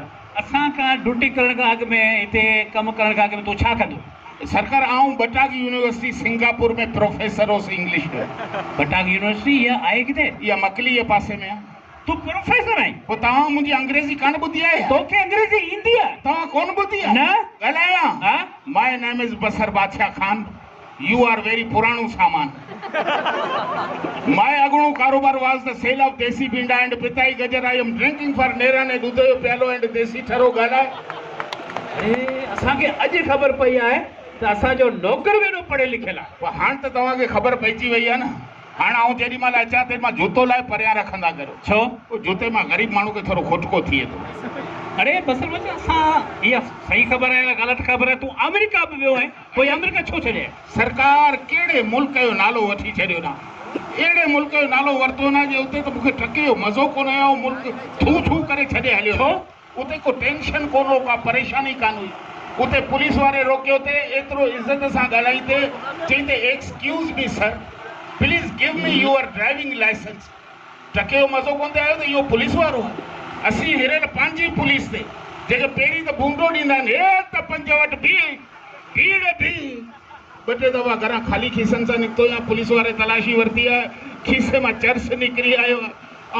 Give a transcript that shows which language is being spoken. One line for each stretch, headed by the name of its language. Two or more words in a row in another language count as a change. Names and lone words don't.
Sindhi: असां खां ड्यूटी करण खां अॻु में हिते कमु करण खां अॻु में तूं छा कंदो? सरकार आऊं बटागी यूनिवर्सिटी सिंगापुर में प्रोफेसर हुउसि इंग्लिश जो। बटागी यूनिवर्सिटी इहा आहे किथे? इहा मकली जे पासे में आहे। तूं प्रोफेसर आहीं? पोइ तव्हां मुंहिंजी अंग्रेज़ी कान ॿुधी आहे? तोखे अंग्रेज़ी ईंदी आहे? तव्हां कोन ॿुधी आहे? न ॻाल्हायां। हा
English: My name is बसर बादशाह खान, you are very
Sindhi: पुराणो सामान।
English: माय
Sindhi: अगणो कारोबार
English: was the sale of
Sindhi: देसी भिंडा
English: एंड
Sindhi: पिताई गजर।
English: I am drinking for
Sindhi: नेरन ऐं दूध जो प्यालो एंड देसी ठरो ॻाल्हाए। अरे असांखे अॼु ख़बर पई आहे त असांजो नौकर बि एॾो पढ़ियल लिखियल आहे। पोइ हाणे त तव्हांखे ख़बर पइजी वई आहे न। हाणे आउं जेॾी महिल अचां तेॾी महिल जूतो लाइ परियां रखंदा करो। छो? उहो जूते मां ग़रीब माण्हू खे थोरो खुटको थिए थो। अरे बसर बादशाह असां इहा सही ख़बर आहे या ग़लति ख़बर आहे? तूं अमेरिका बि वियो आहे, पोइ अमेरिका छो छॾे? सरकार कहिड़े मुल्क जो नालो वठी छॾियो न, अहिड़े मुल्क जो नालो वरितो न जे उते त मूंखे टके जो मज़ो कोन आयो। मुल्क थू थू करे छॾे हलियो। छो? उते को टेंशन कोन हो, का परेशानी कान हुई। उते पुलिस वारे रोकियो ते एतिरो इज़त सां ॻाल्हाईंदे चईंदे
English: Excuse me sir, please give me your driving license.
Sindhi: टके जो मज़ो कोन ते आयो त इहो पुलिस वारो आहे। असीं हिरल पंहिंजी पुलिस ते जेके पहिरीं त भूंडो ॾींदा आहिनि, हे त पंज वटि भीड़ ॿ टे दफ़ा घरां ख़ाली खीसनि सां निकितो या पुलिस वारे तलाशी वरिती आहे, खीसे मां चर्स निकिरी आयो आहे।